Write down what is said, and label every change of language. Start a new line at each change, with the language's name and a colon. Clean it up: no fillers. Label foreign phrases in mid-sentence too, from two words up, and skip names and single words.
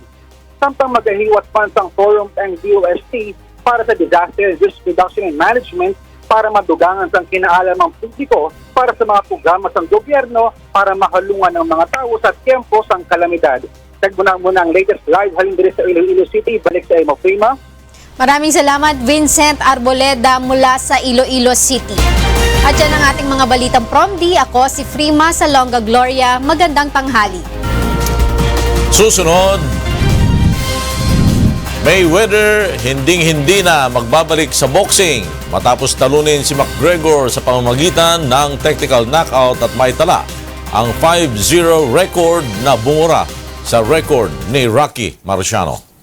Hiligaynon: Samtang magahiwat pa ang forum ang DOST para sa
English: disaster risk reduction and management
Hiligaynon: para madugangan sa kinaalamang publiko para sa mga programa ng gobyerno para mahalungan ang mga tao sa tiempo sang kalamidad. Tagmuna muna ang latest live halin diri sa Iloilo City. Balik sa imo, Prima.
Filipino: Maraming salamat, Vincent Arboleda mula sa Iloilo City. At yan ang ating mga balitang Promdi. Ako si Frima sa Longga Gloria. Magandang tanghali. Susunod, Mayweather hinding-hindi na magbabalik sa boxing matapos talunin si McGregor sa pamamagitan ng
English: technical knockout
Filipino: at may tala ang 5-0 record na bumura sa record ni Rocky Marciano.